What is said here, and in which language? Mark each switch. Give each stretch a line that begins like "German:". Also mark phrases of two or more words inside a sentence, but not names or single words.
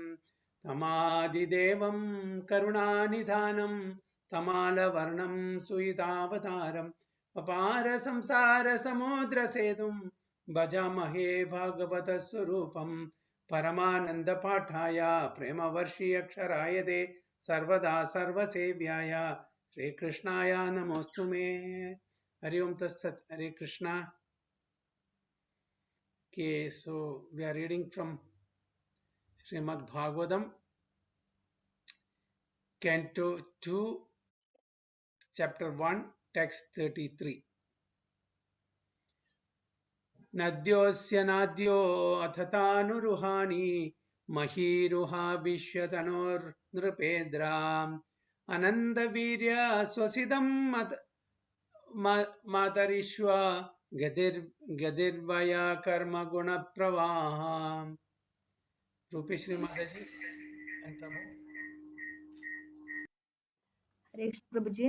Sanskrit: तमादिदेवं करुणानिधानं तमालवर्णं सुवितावतारम् अपार संसार समुद्र सेतुं भजामहे भागवत स्वरूपं परमानंद पाठाय प्रेमवर्षि अक्षराय ते सर्वदा सर्वसेव्याय श्रीकृष्णाय नमोऽस्तु मे। हरि ओम तत्सत्। हरे कृष्णा।
English: Okay, so we are reading from Srimad Bhagavatam, Canto 2, Chapter 1, Text 33.
Sanskrit: नद्योस्य नद्यो अथतनुरुहाणि महीरुहा विश्वतनोर् नृपेन्द्रम् आनन्द वीर्य श्वसिदम् मातरिश्वा गदिर्वय कर्म गुण प्रवाहम्.
English: Rupi Shri Mataji and Prabhu.
Hindi: हरे प्रभुजी